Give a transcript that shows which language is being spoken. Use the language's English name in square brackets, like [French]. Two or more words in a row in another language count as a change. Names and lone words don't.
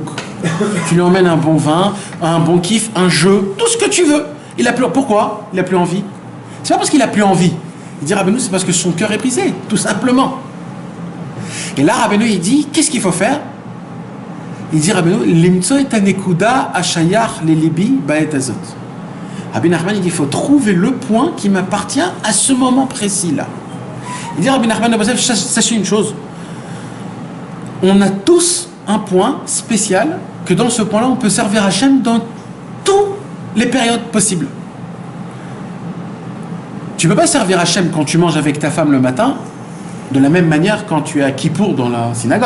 [French] Tu lui emmènes un bon vin, un bon kiff, un jeu, tout ce que tu veux. Il a plus. Pourquoi il n'a plus envie? C'est pas parce qu'il n'a plus envie. Il dit Rabbeinu, c'est parce que son cœur est brisé, tout simplement. Et là, Rabbeinu, il dit, qu'est-ce qu'il faut faire? Il dit Rabbeinu, [Hebrew] למצוא את הנקודה השייכת ללבי בעת הזאת. [French] Rabbi Nachman, il dit, il faut trouver le point qui m'appartient à ce moment précis-là. Il dit Rabbi Nachman, sachez une chose, on a tous un point spécial, que dans ce point-là, on peut servir Hachem dans toutes les périodes possibles. Tu ne peux pas servir Hachem quand tu manges avec ta femme le matin, de la même manière quand tu es à Kippour dans la synagogue.